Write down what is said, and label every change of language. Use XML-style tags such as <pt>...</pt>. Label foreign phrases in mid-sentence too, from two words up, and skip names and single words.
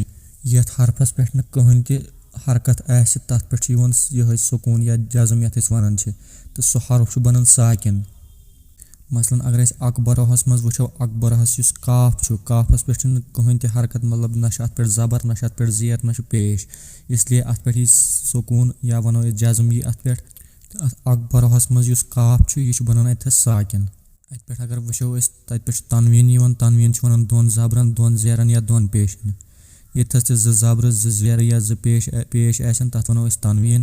<ks>یتھ حرفس پٮ۪ٹھ نہٕ کٕہٕنۍ تہِ حرکت آسہِ، تتھ پٮ۪ٹھ چھُ یِوان یِہوٚے سکوٗن یا جزم یتھ أسۍ وَنان چھِ، تہٕ سُہ حرف چھُ بنان ساکِن. مثلاً اگر أسۍ اکبرہس منٛز وٕچھو، اکبرہس یُس کاف چھُ، کافس پٮ۪ٹھ چھُنہٕ کٕہٕنۍ تہِ حرکت، مطلب نہ چھُ اتھ پٮ۪ٹھ زبر، نہ چھُ اتھ پٮ۪ٹھ زیر، نہ چھُ پیش،</ks> <ur>اس لیے</ur> <ks>اتھ پٮ۪ٹھ یی سکوٗن یا وَنو أسۍ جزم یی اتھ پٮ۪ٹھ. تہٕ اتھ اکبرہس منٛز یُس کاف چھُ، یہِ چھُ بنان اتتھس ساکِن. اتہِ پٮ۪ٹھ اگر وٕچھو أسۍ، تتہِ پٮ۪ٹھ چھُ تنویٖن یِوان. تنویٖن چھِ وَنان 2 زبرن، 2 زیرن یا 2 پیشن. ییٚتھس تہِ 2 زبرٕ، 2 زیرٕ یا 2 پیش آسن، تتھ وَنو أسۍ تنویٖن.</ks>